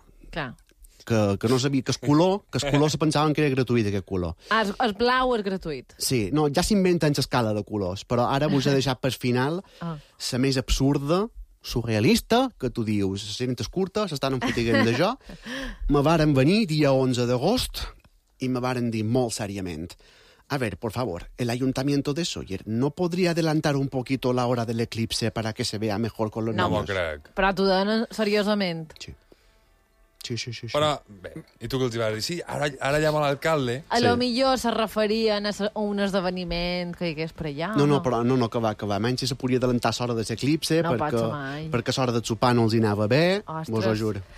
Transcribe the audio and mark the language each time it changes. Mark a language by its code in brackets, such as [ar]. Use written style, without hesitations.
[ca] Clar. Que no sabia, que el color se pensaven que era gratuït, aquest color. Ah, el blau és gratuït. Sí, no, ja s'inventen l'escala de colors, però ara vos he deixat per final la més absurda, surrealista, que tu dius, les cintes curtes, estan enfotiguent de jo. Me varen venir dia 11 d'agost i me varen dir molt seriament, [es] a ver, por favor, el ayuntamiento de Sóller, ¿no podría adelantar un poquito la hora del eclipse para que se vea mejor con los niños? [ca] No m'ho crec. Però t'ho donen seriosament. Sí. Sí, sí, sí, sí. Però, bé, i tu què els vas dir? Sí, ara llama l'alcalde. A lo millor se referien a un esdeveniment que hi hagués per allà. No, no, però no, no, que va, que va. Menys si se podia adelantar l'hora de l'eclipse, no perquè l'hora de sopar no els hi anava bé. Ostres. Vos ho juro.